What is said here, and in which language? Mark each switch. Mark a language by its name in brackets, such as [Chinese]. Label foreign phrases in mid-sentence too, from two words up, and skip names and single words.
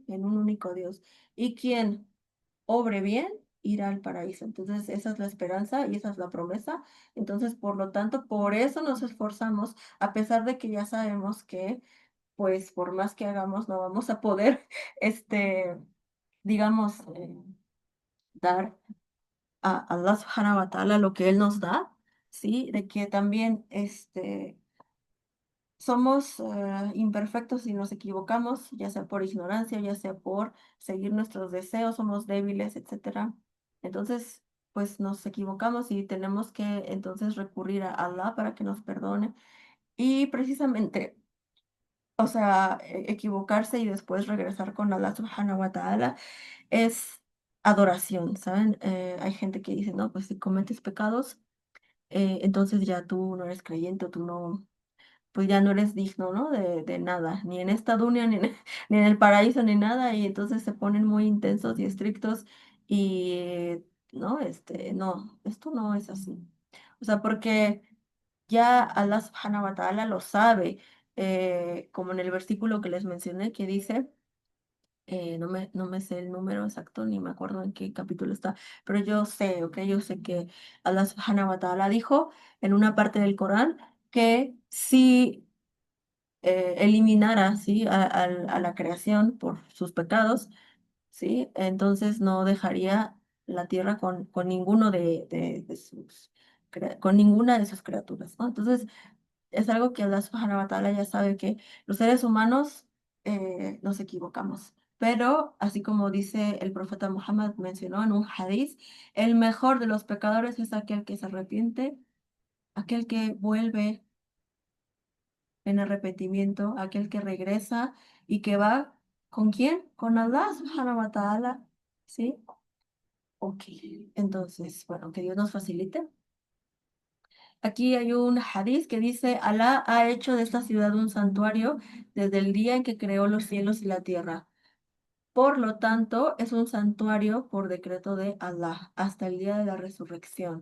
[Spanish] En un único Dios, y quien obre bien, irá al paraíso. Entonces, esa es la esperanza y esa es la promesa. Entonces, por lo tanto, por eso nos esforzamos, a pesar de que ya sabemos que, pues, por más que hagamos, no vamos a poder, digamos, dar a Allah [Arabic] سبحانه وتعالى [Spanish] lo que Él nos da, ¿sí? De que también somos imperfectos y nos equivocamos, ya sea por ignorancia, ya sea por seguir nuestros deseos, somos débiles, etcétera. Entonces, pues nos equivocamos y tenemos que entonces recurrir a Allah para que nos perdone. Y precisamente, o sea, equivocarse y después regresar con Allah [Arabic] سبحانه وتعالى [Spanish] es adoración, ¿saben? Hay gente que dice, no, pues si cometes pecados, entonces ya tú no eres creyente, tú no, pues ya no eres digno, ¿no? De nada, ni en esta dunya, ni en el paraíso, ni nada, y entonces se ponen muy intensos y estrictos y, no, no, esto no es así. O sea, porque ya Allah [Arabic] سبحانه وتعالى [Spanish] lo sabe, como en el versículo que les mencioné, que dice, no me sé el número exacto, ni me acuerdo en qué capítulo está, pero yo sé, ¿ok? Yo sé que Allah [Arabic] سبحانه وتعالى [Spanish] dijo en una parte del Corán que si eliminara, ¿sí? A la creación por sus pecados, ¿sí? Entonces no dejaría la tierra con ninguno de con ninguna de sus criaturas, ¿no? Entonces, es algo que Allah [Arabic] سبحانه وتعالى [Spanish] ya sabe que los seres humanos nos equivocamos. Pero, así como dice el profeta Muhammad, mencionó en un hadiz, el mejor de los pecadores es aquel que se arrepiente, aquel que vuelve en arrepentimiento, aquel que regresa y que va, ¿con quién? Con Allah [Arabic] سبحانه وتعالى, [Spanish] ¿sí? Ok, entonces, bueno, que Dios nos facilite. Aquí hay un hadiz que dice, Alá ha hecho de esta ciudad un santuario desde el día en que creó los cielos y la tierra. Por lo tanto, es un santuario por decreto de Allah hasta el día de la resurrección.